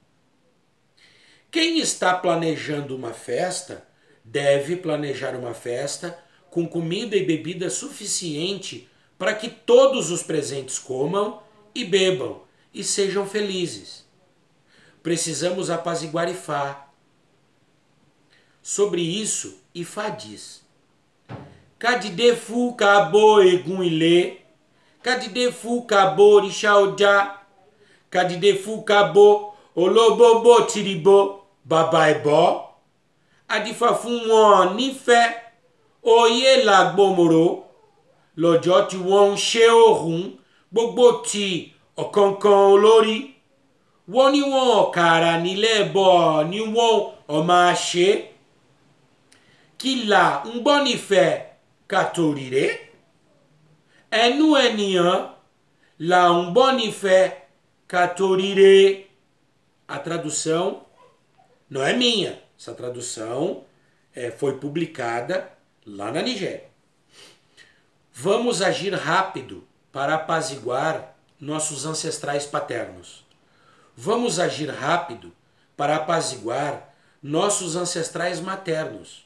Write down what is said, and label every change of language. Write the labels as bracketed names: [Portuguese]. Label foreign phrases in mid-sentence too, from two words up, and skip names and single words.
[Portuguese] Quem está planejando uma festa deve planejar uma festa com comida e bebida suficiente para que todos os presentes comam e bebam e sejam felizes. Precisamos apaziguar Ifá. Sobre isso, Ifá diz: [Yoruba] Kadidefu kabo egun ile, Kadidefu kabo rishaoja, Kadidefu kabo olobobo tiribo babaebo, Adifafun wọn nífẹ̀ẹ́ oyè làgbòmòrò, lọ́jọ́ tí wọ́n ń ṣe òhun gbogbo ti ọ̀kánkán olórí, wọ́n ní wọn ọ̀kàrà nílẹ̀ bọ̀ ní wọn ọ̀ máa ṣe é. Kí là ń gbọ́ nífẹ̀ẹ́ kàtòrìrè? Ẹnu ènìyàn là ń gbọ́ nífẹ̀ẹ́ kàtòrìrè. [Portuguese] A tradução não é minha. Essa tradução foi publicada lá na Nigéria. Vamos agir rápido para apaziguar nossos ancestrais paternos. Vamos agir rápido para apaziguar nossos ancestrais maternos.